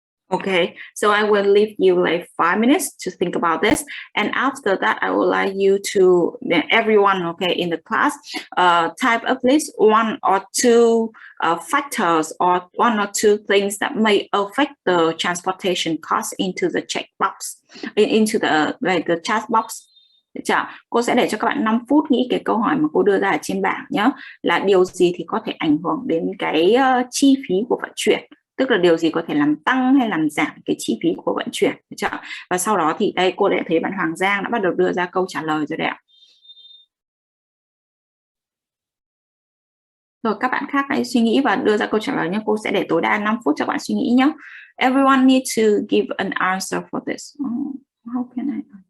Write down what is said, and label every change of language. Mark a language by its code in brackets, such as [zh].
[en] Okay, so I will leave you like 5 minutes to think about this, and after that I would like you to, everyone, okay, in the class, type at least 1 or 2 factors or 1 or 2 things that may affect the transportation cost into the checkbox, into the chat box. [vi] Được chưa? Cô sẽ để cho các bạn 5 phút nghĩ cái câu hỏi mà cô đưa ra ở trên bảng nhé, là điều gì thì có thể ảnh hưởng đến cái chi phí của vận chuyển, tức là điều gì có thể làm tăng hay làm giảm cái chi phí của vận chuyển. Được chưa? Và sau đó thì đây cô đã thấy bạn Hoàng Giang đã bắt đầu đưa ra câu trả lời rồi đấy ạ. Rồi các bạn khác hãy suy nghĩ và đưa ra câu trả lời nhé. Cô sẽ để tối đa 5 phút cho bạn suy nghĩ nhé. [en] Everyone needs to give an answer for this. How can I?